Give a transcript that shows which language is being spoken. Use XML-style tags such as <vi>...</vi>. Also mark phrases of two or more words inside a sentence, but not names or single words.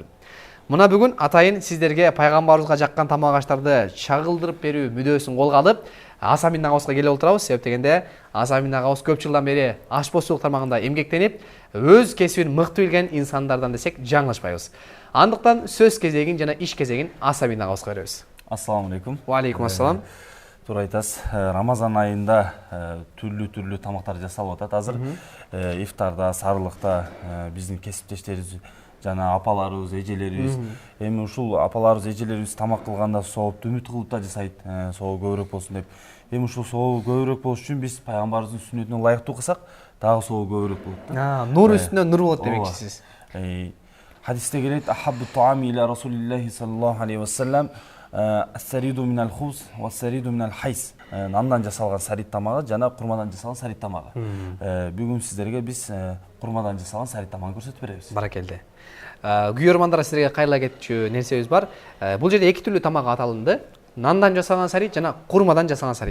<ky>Мына бүгүн атайын сиздерге пайгамбарыбызга жаккан тамак аштарды чагылдырып берүү мүдөөсүн колго алып, Асабин Нагауска келип отурабыз. Себеп дегенде Асабин Нагаус көп жылдан бери ашпозчулук тармагында эмгектенип, өз кесибин мыкты билген инсандардан десек жаңылышпайбыз. Андыктан сөз кезегин жана иш кезегин Асабин Нагауска беребиз.</ky> <ar>السلام عليكم. وعليكم السلام.</ar> <ky>Туура айтасыз. Рамазан айында түрлүү тамактар жасалып атат. Азыр ифтарда, сарылыкта биздин кесиптештерибиз жана апаларыбыз, эжелерибиз, эми ушул апаларыбыз, эжелерибиз тамак кылганда соопту үмүт кылып да жасайт, соо көбүрөөк болсун деп. Эми ушул соо көбүрөөк болуш үчүн биз пайгамбарыбыздын сүннөтүнө ылайыктуу кылсак, дагы соо көбүрөөк болот да. Нур үстүнө нур болот демекчисиз. Хадисте келет:</ky> <ar>"أحب الطعام إلى رسول الله صلى الله عليه وسلم الثريد من الخبز والثريد من الحيس."</ar> <ky>Нандан жасалган сарит тамагы жана курмадан жасалган сарит тамагы. Бүгүн сиздерге биз курмадан жасалган сарит тамагын көрсөтүп беребиз. Баракелде. Күйөрмандар, сиздерге кайрыла кетчү нерсебиз бар. Бул жерде эки түрлүү тамак аталынды. Нандан жасалган сарит жана курмадан жасалган сарит.</ky>